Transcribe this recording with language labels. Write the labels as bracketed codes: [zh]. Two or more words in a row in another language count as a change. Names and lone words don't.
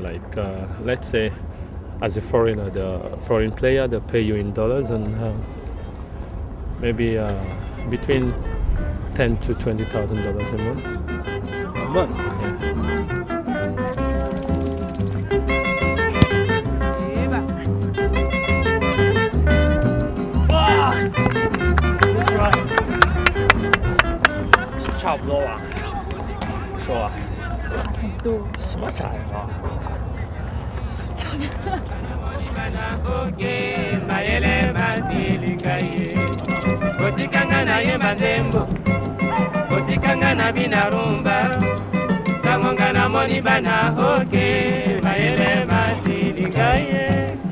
[en] Like, let's say, as a foreigner, the foreign player, they pay you in dollars, and maybe between $10,000 to $20,000 a month. A month? Yeah. [zh] 差不多吧，是吧？什么菜啊？ [ln] Otikanga na ye mazembo, otikanga na binarumba, tangonga na moni bana oke, mayele masilingaye.